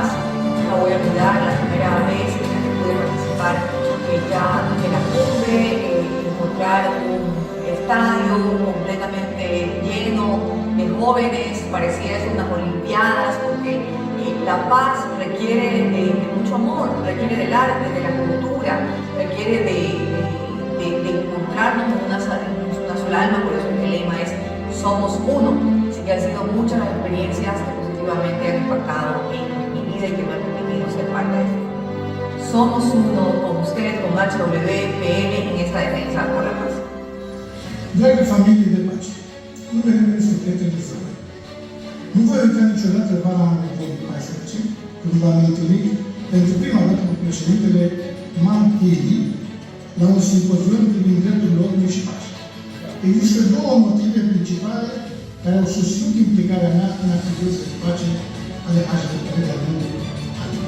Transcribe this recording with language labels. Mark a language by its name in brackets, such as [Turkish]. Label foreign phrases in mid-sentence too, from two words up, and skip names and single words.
[Spanish] No voy a olvidar la primera vez en la que pude participar ya en la cumbre, encontrar un estadio completamente lleno de jóvenes, parecía eso unas olimpiadas, porque la paz requiere de mucho amor, requiere del arte, de la cultura, requiere de encontrarnos en una sola alma, por eso el lema es Somos Uno. Así que han sido muchas las experiencias que positivamente han impactado en mi vida y que me han permitido ser parte de esto. Somos uno con ustedes, con HWPL, en esta defensa por la paz. [Italian] Draghe famiglie del pace, [Romanian] nu rămâne suflete de zău. Nu voi uita niciodată vara anului 2014, când v-am întâlnit pentru prima dată cu președintele Manchili la un simpozion privind drepturile omului și pace. Există două motive principale care au susținut implicarea mea în activitățile de pace ale HDP de-a lungul anilor.